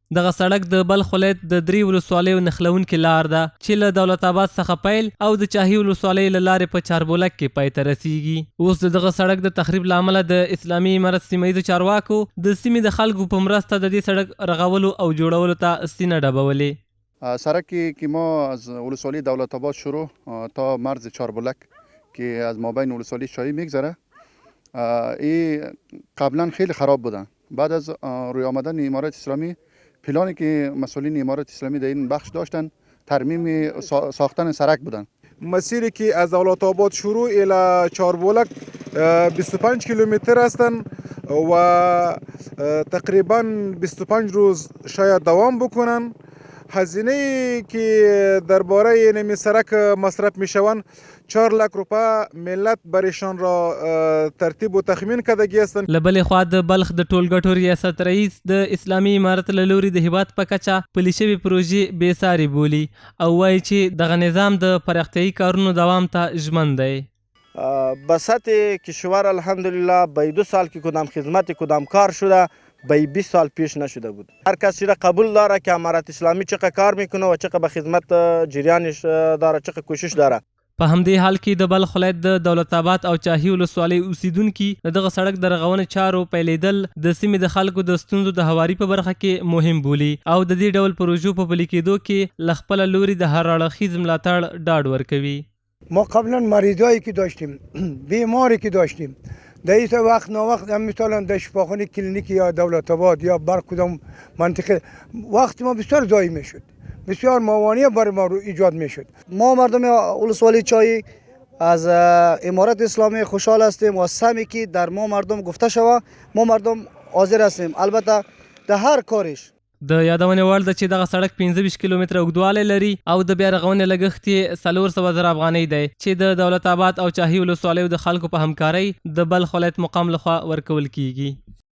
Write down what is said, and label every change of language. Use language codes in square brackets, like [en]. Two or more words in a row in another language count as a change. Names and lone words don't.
[ps] دغه سړک د بلخ ولایت د 3 ولسوالیو نښلونکې لار ده چې له دولت آباد څخه پیل او د چاهي ولسوالۍ له لارې په چاربولک کې پای ته رسیږي. اوس د دغه سړک د تخریب له امله د اسلامي امارت سیمه ییزو چارواکو د سیمې د خلکو په مرسته د دې سړک رغولو او جوړولو ته سینه ډبولې. [fa] سرکی که ما از ولسوالی دولت آباد شروع تا مرز چاربولک که از مابین ولسوالی شاهی میگذره این قبلا خیلی خراب بودن. بعد از روی آمدن امارت اسلامی پلانی که مسئولین امارت اسلامی در این بخش داشتن ترمیم ساختن سرک بودن. مسیری که از دولت آباد شروع الی چاربولک 25 کیلومتر هستند و تقریبا 25 روز شاید دوام بکنن. هزینه که درباره این سرک مصرف میشوند 4 لک روپیه ملت برشان را ترتیب و تخمین کردگی هستند. [ps] له بلې خوا د بلخ د ټولګټو ریاست رئیس د اسلامي امارت له لوري د هیواد په کچه پلي شوې پروژې بېسارې بولي او وایي چې دغه نظام د پراختیایي کارونو دوام ته ژمن دی. [fa] بسط کشور الحمدلله به 2 سال که کدام خدمت کدام کار شده به 20 سال پیش نشده بود. هر کسی را قبول داره که امارت اسلامی چقدر کار میکنه و چقدر به خدمت جریانش داره، چقدر کوشش داره. [ps] په همدې حال کې د بلخ ولایت د دولت آباد او چاهي ولسوالۍ اوسیدونکي دغه سړک د رغونې چارو پیلېدل د سیمې د خلکو د ستونزو د هواري په برخه کې مهم بولي او د دې ډول پروژو په پلي کېدو کې له خپله لوري د هر اړخیز ملاتړ ډاډ ورکوي. [fa] ما قبلا مریضایی که داشتیم، بیماری که داشتیم، در این وقت ناوقت هم مثلا در شفاخانه کلینیک یا دولت آباد یا بر کدام منطقه وقت ما بسیار ضایع میشد، بسیار موانع برای ما رو ایجاد میشد. ما مردم ولسوالی چای از امارت اسلامی خوشحال هستیم و سمی که در ما مردم گفته شود ما مردم حاضر هستیم، البته در هر کارش. [ps] د یادونې وړ ده چې دغه سړک 25 کیلومتره اوږدوالی لري او د بیا رغونې لګښت یې 400,000 افغانۍ دی چې د دولت آباد او چاهي ولسوالیو د خلکو په همکارۍ د بلخ ولایت مقام لخوا ورکول کیږي.